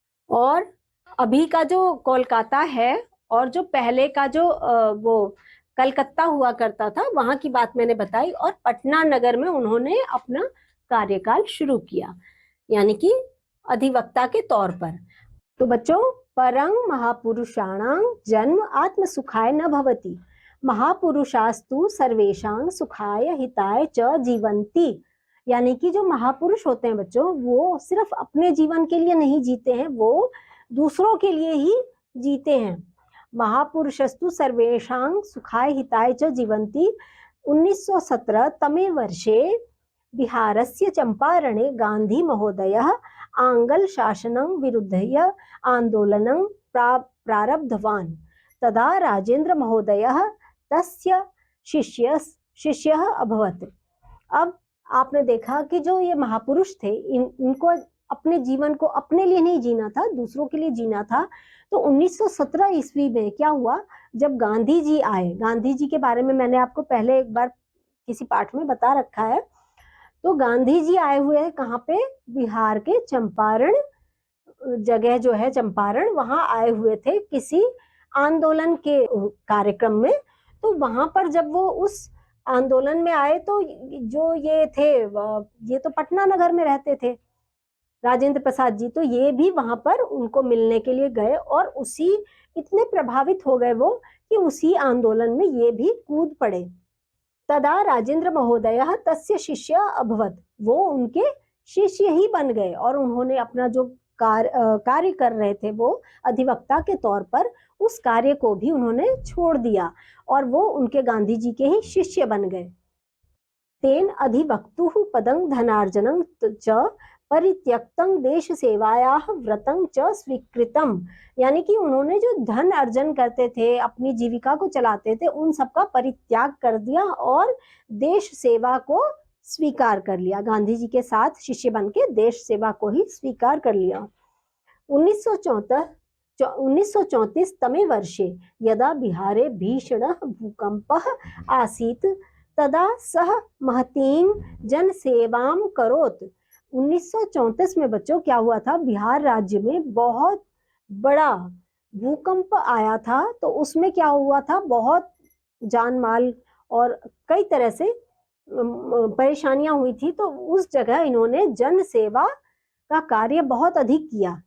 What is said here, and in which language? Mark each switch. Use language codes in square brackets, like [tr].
[hi] और अभी का जो कोलकाता है और जो पहले का जो वो कलकत्ता हुआ करता था, वहां की बात मैंने बताई। और पटना नगर में उन्होंने अपना कार्यकाल शुरू किया, यानी कि अधिवक्ता के तौर पर। तो बच्चों, [sa] परं महापुरुषाणां जन्म आत्म सुखाय न भवति, महापुरुषास्तु सर्वेषां सुखाय हिताय च जीवन्ति। [hi] यानी कि जो महापुरुष होते हैं बच्चों, वो सिर्फ अपने जीवन के लिए नहीं जीते हैं, वो दूसरों के लिए ही जीते हैं। [sa] महापुरुषस्तु सर्वेषां सुखाय हिताय च जीवन्ति। 1917 तमे वर्षे बिहारस्य चंपारणे गांधी महोदयः आंग्ल शासनं विरुध्य आंदोलनं प्रारब्धवान्। तदा राजेंद्र महोदयः तस्य शिष्यः अभवत्। [hi] अब आपने देखा कि जो ये महापुरुष थे, इनको अपने जीवन को अपने लिए नहीं जीना था, दूसरों के लिए जीना था। तो 1917 ईस्वी में क्या हुआ, जब गांधी जी आए, गांधी जी के बारे में मैंने आपको पहले एक बार किसी पाठ में बता रखा है। तो गांधी जी आए हुए हैं कहाँ पे, बिहार के चंपारण जगह जो है चंपारण, वहां आए हुए थे किसी आंदोलन के कार्यक्रम में। तो वहां पर जब वो उस आंदोलन में आए, तो जो ये थे, ये तो पटना नगर में रहते थे राजेंद्र प्रसाद जी, तो ये भी वहां पर उनको मिलने के लिए गए और उसी इतने प्रभावित हो गए वो कि उसी आंदोलन में ये भी कूद पड़े। [sa] तदा राजेंद्र महोदयः तस्य शिष्य अभवत्, [hi] वो उनके शिष्य ही बन गए और उन्होंने अपना जो कार्य कर रहे थे वो अधिवक्ता के तौर पर, उस कार्य को भी उन्होंने छोड़ दिया और वो उनके गांधी जी के ही शिष्य बन गए। [sa] तेन अधिवक्तुः पदं धनार्जनं च परित्यक्तं देश सेवायाः व्रतं च स्वीकृतम्। [hi] यानी कि उन्होंने जो धन अर्जन करते थे, अपनी जीविका को चलाते थे, उन सबका परित्याग कर दिया और देश सेवा को स्वीकार कर लिया। गांधी जी के साथ शिष्य बन के देश सेवा को ही स्वीकार कर लिया। [sa] 1934 तमे वर्षे यदा बिहारे भीषणः भूकंपः आसीत् तदा सह महतीं जनसेवां करोत्। [hi] 1934 में बच्चों क्या हुआ था, बिहार राज्य में बहुत बड़ा भूकंप आया था। तो उसमें क्या हुआ था, बहुत जान माल और कई तरह से परेशानियां हुई थी। तो उस जगह इन्होंने जन सेवा का कार्य बहुत अधिक किया।